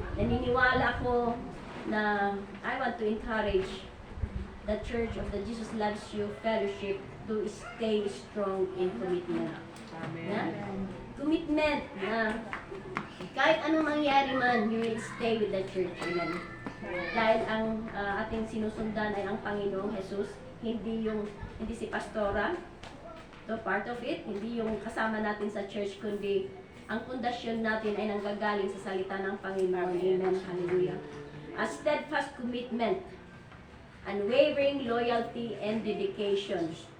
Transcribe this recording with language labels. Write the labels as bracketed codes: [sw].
[tl] Naniniwala ako na [en] I want to encourage the Church of the Jesus Loves You Fellowship to stay strong in commitment. Na? Commitment [tl] na kahit anong mangyari man, [en] you will stay with the church. Amen. [tl] Dahil ang ating sinusundan ay ang Panginoong Jesus, hindi si pastora. So part of it, hindi yung kasama natin sa church, kundi ang pundasyon natin ay nanggagaling sa salita ng Panginoon. Amen. Hallelujah. [en] A steadfast commitment, unwavering loyalty and dedication.